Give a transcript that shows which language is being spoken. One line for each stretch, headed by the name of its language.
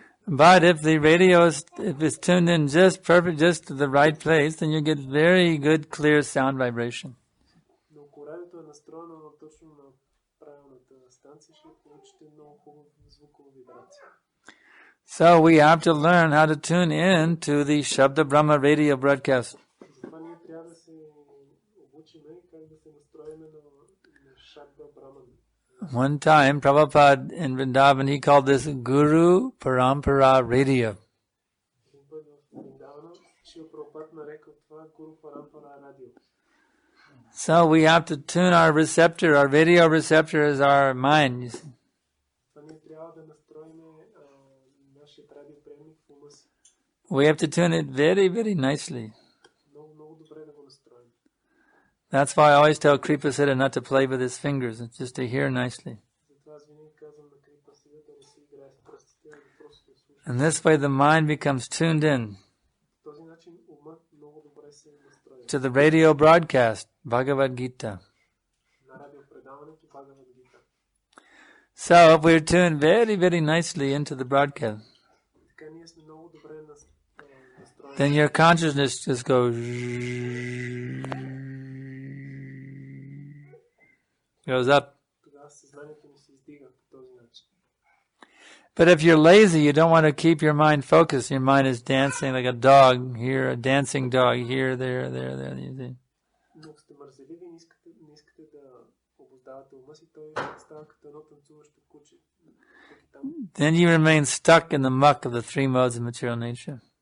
English: But if the radio is, if it's tuned in just perfect, just to the right place, then you get very good, clear sound vibration.
Bulgarian: Но ако радиото е настроено точно на правилната станция, ще получите много хубава звукова вибрация.
English: So we have to learn how to tune in to the Shabda Brahma radio broadcast.
Bulgarian: Затова ние трябва да се обучиме как да се настроиме на Шабда Браман.
English: One time, Prabhupada in Vrindavan, he called this Guru Parampara Radio.
Bulgarian: Един път в Вриндавана Шрила Прабхупад нарекал това Гуру Парампара радио.
English: So we have to tune our receptor. Our video receptor is our mind. You see.
Bulgarian: Това ние трябва да настроиме нашия радиоприемник в ума си.
English: We have to tune it very, very nicely.
Bulgarian: Много, много добре да го настроим.
English: That's why I always tell Kripa Siddha not to play with his fingers, just to hear nicely.
Bulgarian: Затова аз винаги казвам на Крипа Сида да не си играе с пръстите, а да просто да слуша.
English: And this way the mind becomes tuned in
Bulgarian: По този начин умът много добре се настрои.
English: to the radio broadcast, Bhagavad Gita.
Bulgarian: На радиопредаването Бхагавад Гита.
English: So if we're tuned very, very nicely into the broadcast,
Bulgarian: Така ние сме много добре настроени.
English: then your consciousness just goes up.
Bulgarian: Тогава съзнанието ни се издига по този начин.
English: But if you're lazy, you don't want to keep your mind focused. Your mind is dancing like a dog here, a dancing dog here, there. You see.
Bulgarian: Но ако сте мързеливи и не искате да обуздавате ума си, той става като едно танцуващо куче.
English: Then you remain stuck in the muck of the three modes of material nature.